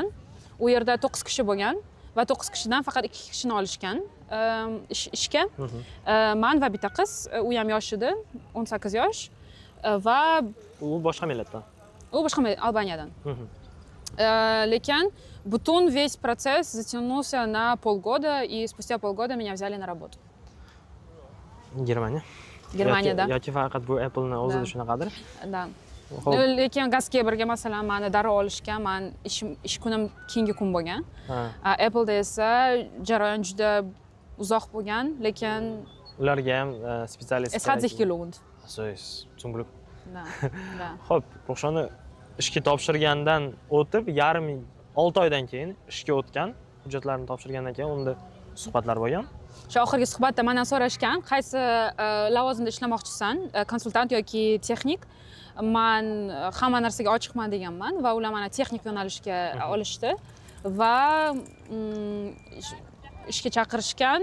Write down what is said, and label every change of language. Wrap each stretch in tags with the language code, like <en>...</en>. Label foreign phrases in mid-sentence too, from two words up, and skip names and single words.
<uz>U yerda 9 kishi bo'lgan va 9 kishidan faqat 2 kishini olishgan ishga. Men va bitta qiz, u ham yosh edi, 18 yosh va u boshqa millatdan. U boshqa Albaniyadan. Lekin butun</uz> <ru>весь процесс затянулся на полгода, и спустя полгода меня взяли на работу.</ru> <uz>Germaniyada. Yoki faqat bu Apple'ni o'zida shunaqadir? Da. Lekin Gazkeberga masalan meni darrov olishga, men ish kunim keyingi kun bo'lgan. Apple'da esa jarayon juda uzoq bo'lgan, lekin ularga ham specialist.</uz> <de>Es hat sich gelohnt. So ist zum Glück. Da.</de> <uz>Xo'p, o'shani ishga topshirgandan o'tib, 6 oydan keyin ishga o'tgan, hujjatlarini topshirgandan keyin unda suhbatlar bo'lgan. Shu oxirgi suhbatda mendan so'rashgan, qaysi lavozimda ishlamoqchisan, konsultant yoki texnik. Men hamma narsaga ochiqman deganman va ular meni texnik yo'nalishga olishdi va ishga chaqirishgan.</uz>